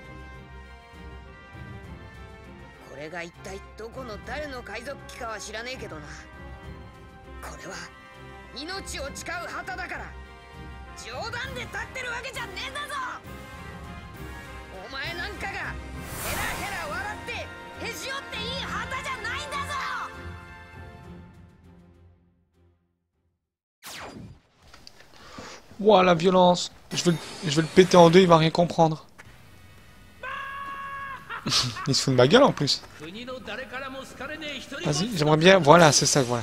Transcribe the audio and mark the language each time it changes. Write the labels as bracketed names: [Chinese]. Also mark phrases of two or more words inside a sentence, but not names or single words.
[Japanese] これが一体どこの誰の海賊機かは知らねえけどな。これは命を誓う旗だから、冗談で立ってるわけじゃねえんだぞ。お前なんかがヘラヘラ笑ってへし折っていい旗じゃないんだぞ。 [French] Ouah, la violence. Je vais le péter en deux, il va rien comprendre. Il se fout de ma gueule en plus. Vas-y, j'aimerais bien... Voilà, c'est ça, voilà.